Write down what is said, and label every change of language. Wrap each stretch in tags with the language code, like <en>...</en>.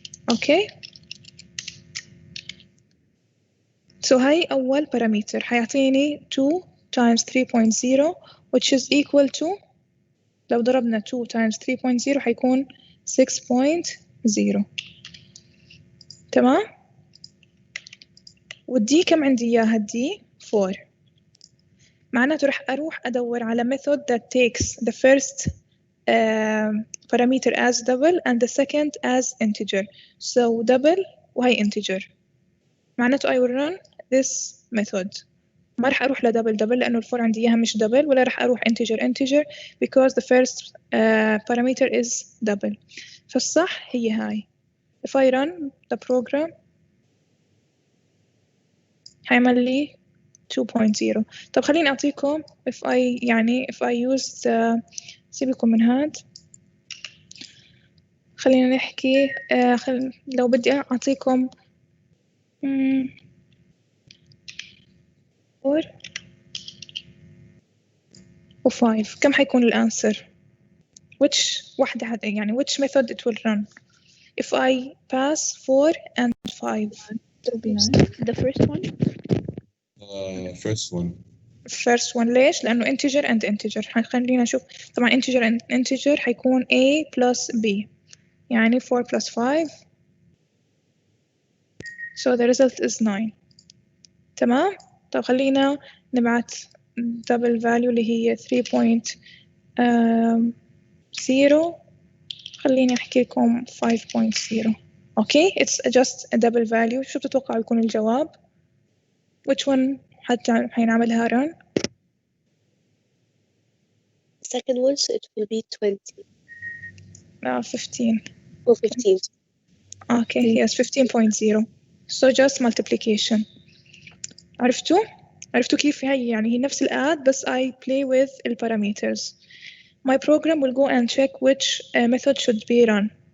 <ar>اوكي so هاي أول parameter حيعطيني 2 times 3.0</ar> <en>which is equal to</en> <ar>لو ضربنا 2 times 3.0 حيكون 6.0. تمام؟ والدي كم عندي إياها الدي؟ 4. معناته رح أروح أدور على</ar> <en>method that takes the first parameter as double and the second as integer. So double</en> <ar>وهي</ar> <en>integer.</en> <ar>معناته</ar> <en>I will run this method.</en> <ar>ما رح أروح لدبل لأنه الفور عندي إياها مش double، ولا رح أروح integer</ar> <en>because the first parameter is double.</en> <ar>فالصح هي هاي.</ar> <en>If I run the program</en> <ar>هيعمل لي</ar> <en>2.0.</en> <ar>طب خليني أعطيكم</ar> <en>if I use</en> <ar>سيبكم من هاد. خلينا نحكي لو بدي أعطيكم 4 و5 كم حيكون الأنسر؟ which واحدة</ar> <en>which method it will run if I pass 4 and 5? The first one. First one. First one</en> <ar>ليش؟ لأنه</ar> <en>integer and integer.</en> <ar>خلينا نشوف. طبعا</ar> <en>integer and integer</en> <ar>حيكون</ar> <en>A plus B</en> <ar>يعني</ar> <en>4 plus 5 so the result is 9.</en> <ar>تمام؟ طب خلينا نبعت</ar> <en>double value</en> <ar>اللي هي 3.0. خليني أحكي لكم 5.0.</ar> <en>okay it's just a double value.</en> <ar>شو بتتوقعوا يكون الجواب؟</ar> <en>which one</en> <ar>حينعملها run؟</ar> <en>Second one, so it will be 20 15 or 15. okay yes 15.0 so just multiplication.</en> <ar>عرفتوا كيف هي هي نفس الاد بس</ar> <en>I play with the parameters. My program will go and check which method should be run.</en>